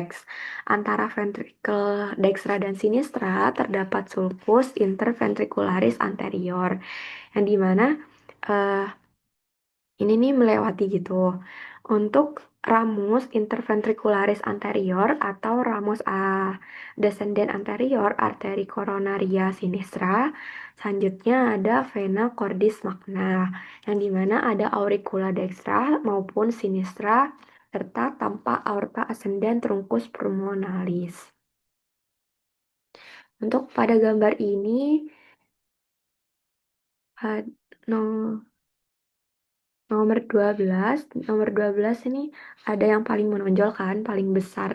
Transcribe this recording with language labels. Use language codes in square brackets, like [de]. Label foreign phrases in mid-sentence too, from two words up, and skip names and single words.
[id] Antara ventricle dextra dan sinistra terdapat sulcus interventricularis anterior, yang dimana Ini nih melewati gitu. Untuk ramus interventricularis anterior atau ramus descendent anterior arteri coronaria sinistra. Selanjutnya ada vena cordis magna, yang dimana ada auricula dextra maupun sinistra serta tanpa aorta ascendent truncus pulmonalis. Untuk pada gambar ini, had- no- nomor 12 ini ada yang paling menonjol kan, paling besar.